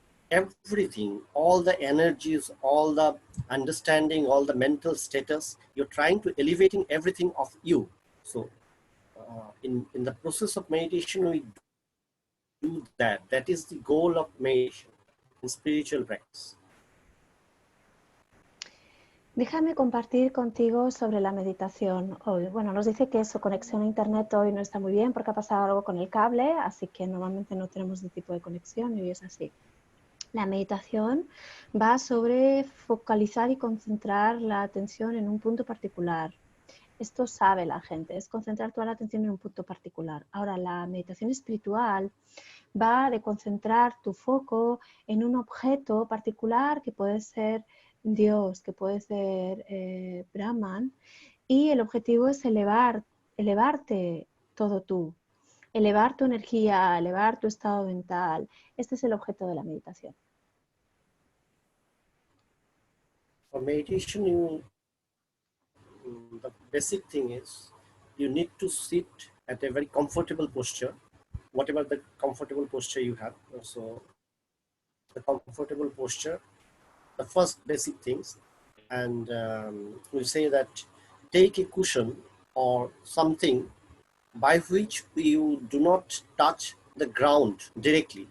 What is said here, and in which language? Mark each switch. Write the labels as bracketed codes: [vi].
[en] everything, all the energies, all the understanding, all the mental status, you're trying to elevating everything of you. So in the process of meditation, we do that. That is the goal of meditation in spiritual practice. [es] Déjame compartir contigo sobre la meditación hoy. Bueno, nos dice que su conexión a internet hoy no está muy bien porque ha pasado algo con el cable, así que normalmente no tenemos este tipo de conexión y hoy es así. La meditación va sobre focalizar y concentrar la atención en un punto particular. Esto sabe la gente, es concentrar toda la atención en un punto particular. Ahora, la meditación espiritual va de concentrar tu foco en un objeto particular que puede ser Dios, que puede ser Brahman, y el objetivo es elevarte todo tú, elevar tu energía, elevar tu estado mental. Este es el objeto de la meditación. [en] For meditation, the basic thing is you need to sit at a very comfortable posture, whatever the comfortable posture you have. So the comfortable posture, the first basic things, and we say that take a cushion or something by which you do not touch the ground directly.